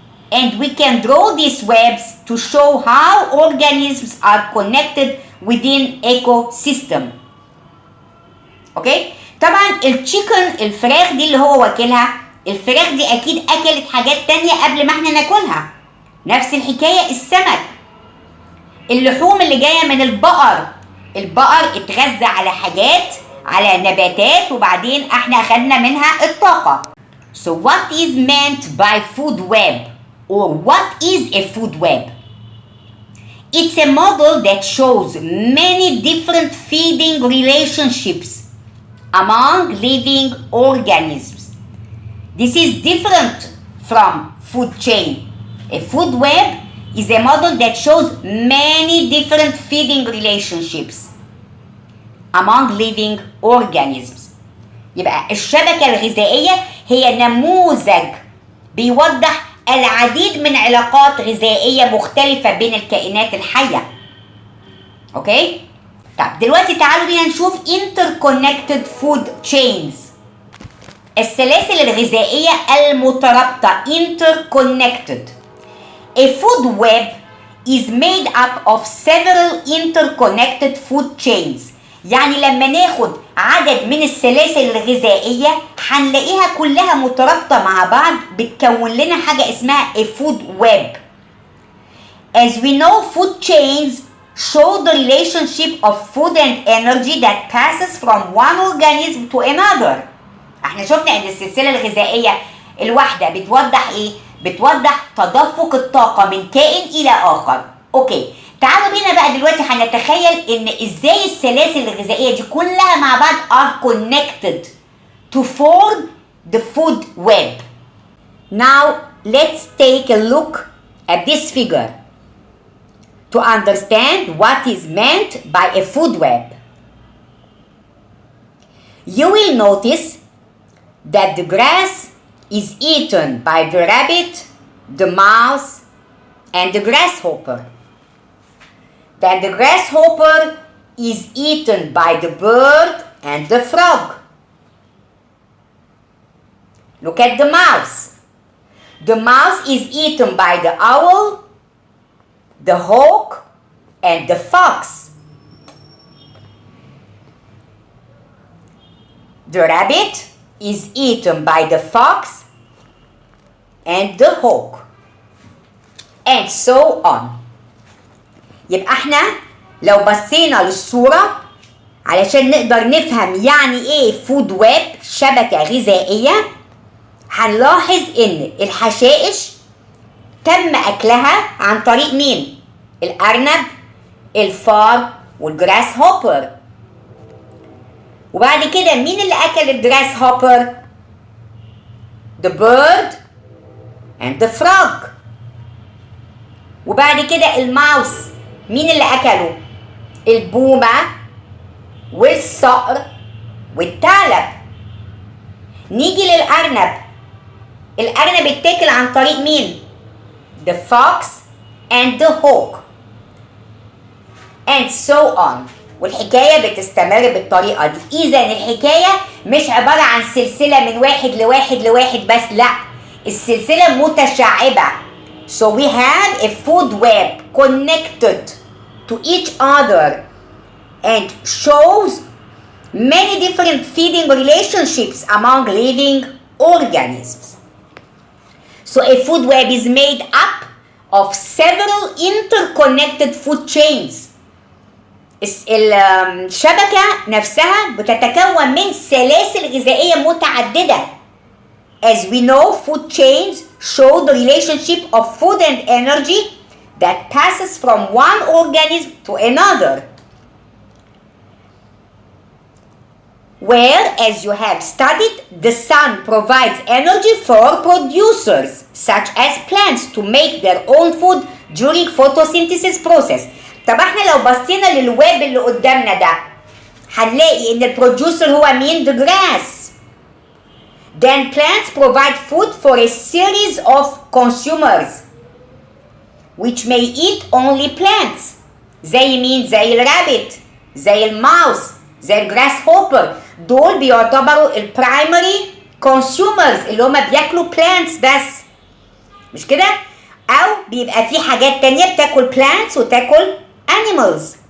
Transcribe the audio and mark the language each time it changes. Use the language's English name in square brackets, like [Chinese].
[English] And we can draw these webs to show how organisms are connected within ecosystem. [Arabic] اوكي؟ طبعا التشيكن، الفراخ دي اللي هو واكلها، الفراخ دي اكيد اكلت حاجات تانية قبل ما احنا ناكلها. نفس الحكاية السمك. اللحوم اللي جاية من البقر، البقر اتغذى على حاجات، على نباتات، وبعدين احنا اخدنا منها الطاقة. [English] So what is meant by food web? Or what is a food web? It's a model that shows many different feeding relationships among living organisms. This is different from food chain. A food web is a model that shows many different feeding relationships among living organisms. [Arabic] يبقى الشبكة الغذائية هي نموذج بيوضح العديد من علاقات غذائية مختلفة بين الكائنات الحية. اوكي؟ طب دلوقتي تعالوا بينا نشوف [English] interconnected food chains. [Arabic] السلاسل الغذائية المترابطة interconnected. [English] A food web is made up of several interconnected food chains. [Arabic] يعني لما ناخد عدد من السلاسل الغذائية هنلاقيها كلها مترابطة مع بعض، بتكون لنا حاجة اسمها [English] a food web. As we know, food chains show the relationship of food and energy that passes from one organism to another. [Arabic] احنا شفنا ان السلسلة الغذائية الواحدة بتوضح ايه؟ بتوضح تدفق الطاقة من كائن الى اخر. اوكي، تعالوا بينا بقى دلوقتي هنتخيل ان ازاي السلاسل الغذائية دي كلها مع بعض [English] are connected to form the food web. Now let's take a look at this figure to understand what is meant by a food web. You will notice that the grass is eaten by the rabbit, the mouse, and the grasshopper. Then the grasshopper is eaten by the bird and the frog. Look at the mouse. The mouse is eaten by the owl, the hawk, and the fox. The rabbit is eaten by the fox and the hawk, and so on. [Arabic] يبقى احنا لو بصينا للصورة علشان نقدر نفهم يعني ايه فود ويب، شبكة غذائية، هنلاحظ ان الحشائش تم اكلها عن طريق مين؟ الارنب، الفار، والجراس هوبر. وبعد كده مين اللي اكل الجراس هوبر؟ [English] the bird and the frog. [Arabic] وبعد كده الماوس مين اللي اكله؟ البومة والصقر والثعلب. نيجي للارنب. الارنب اتاكل عن طريق مين؟ [English] the fox and the hawk and so on. [Arabic] والحكاية بتستمر بالطريقة دي. إذا الحكاية مش عبارة عن سلسلة من واحد لواحد لواحد بس، لا، السلسلة متشعبة. [English] So we have a food web connected to each other and shows many different feeding relationships among living organisms. So a food web is made up of several interconnected food chains. [Arabic] الشبكة نفسها بتتكون من سلاسل غذائية متعددة. [English] As we know, food chains show the relationship of food and energy that passes from one organism to another. Where, as you have studied, the sun provides energy for producers, such as plants, to make their own food during photosynthesis process. [Arabic] طب احنا لو بصينا للويب اللي قدامنا ده هنلاقي ان البروديوسر هو مين؟ [English] the grass. Then plants provide food for a series of consumers which may eat only plants. [Arabic] زي مين؟ زي الرابت، زي الماوس، زي الجراس هوبر. دول بيعتبروا البرايمري consumers اللي هما بياكلوا plants بس، مش كده؟ أو بيبقى في حاجات تانية بتاكل plants وتاكل animals.